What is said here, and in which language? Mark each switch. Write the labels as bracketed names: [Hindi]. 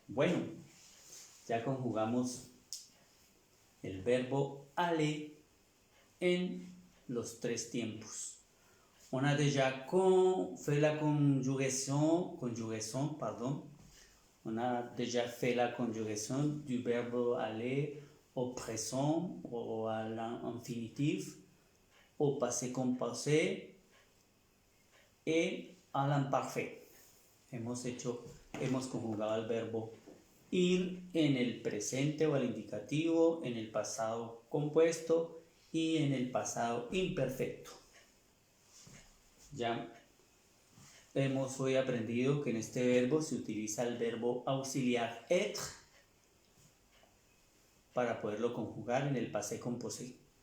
[Spanish] Bueno, ya conjugamos el verbo aller en los tres tiempos. [French] On a déjà fait la conjugaison, pardon. On a déjà fait la conjugaison du verbe aller au présent ou à l'infinitif. au passé composé et à l'imparfait. [Spanish] Hemos conjugado el verbo ir en el presente o el indicativo, en el pasado compuesto y en el pasado imperfecto. Ya hemos hoy aprendido que en este verbo se utiliza el verbo auxiliar être para poderlo conjugar en el passé composé.